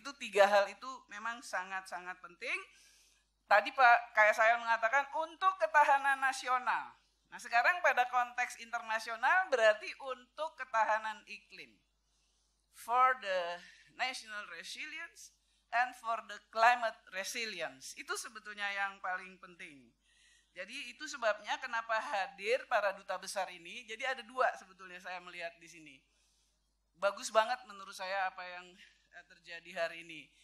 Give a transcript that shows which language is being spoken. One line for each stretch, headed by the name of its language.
Indonesian: Itu tiga hal itu memang sangat-sangat penting. Tadi Pak KSAL mengatakan untuk ketahanan nasional. Nah sekarang pada konteks internasional berarti untuk ketahanan iklim.
English: For the national resilience and for the climate resilience.
Indonesian: Itu sebetulnya yang paling penting. Jadi itu sebabnya kenapa hadir para duta besar ini. Jadi ada dua sebetulnya saya melihat di sini. Bagus banget menurut saya apa yang terjadi hari ini.